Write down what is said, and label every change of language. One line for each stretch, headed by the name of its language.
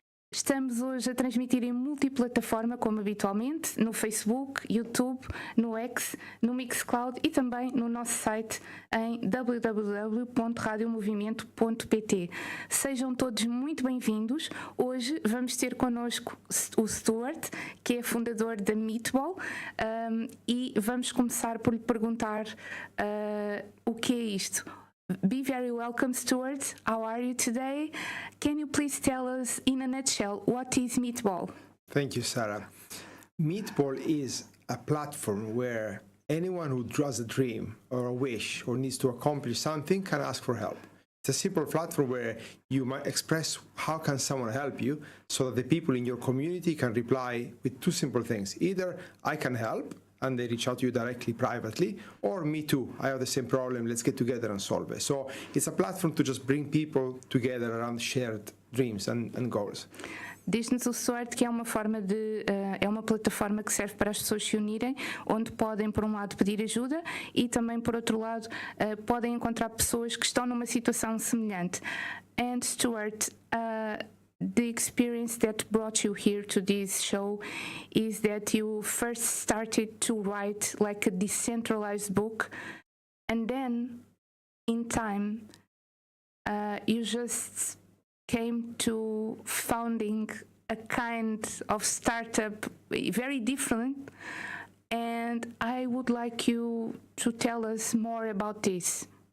Portuguese: Estamos hoje a transmitir em multiplataforma, como habitualmente, no Facebook, YouTube, no X, no Mixcloud e também no nosso site em www.radiomovimento.pt. Sejam todos muito bem-vindos. Hoje vamos ter connosco o Stuart, que é fundador da Meatball, e vamos começar por lhe perguntar o que é isto.
English: Be very welcome, Stuart. How are you today? Can you please tell us in a nutshell what is Meatball? Thank you, Sarah. Meatball is a platform where anyone who draws a dream or a wish or needs to accomplish something can ask for help. It's a simple platform where you might express how can someone help you so that the people in your community can reply with two simple things. Either I can help, and they reach out to you directly, privately, or me too, I have the same problem, let's get together and solve it. So it's a platform to just bring people together around shared dreams and goals.
Portuguese: Diz-nos o Stuart que é uma plataforma que serve para as pessoas se unirem, onde podem, por um lado, pedir ajuda e também, por outro lado, podem encontrar pessoas que estão numa situação semelhante.
English: And Stuart, the experience that brought you here to this show is that you first started to write like a decentralized book, and then in time you just came to founding a kind of startup very different, and I would like you to tell us more about this.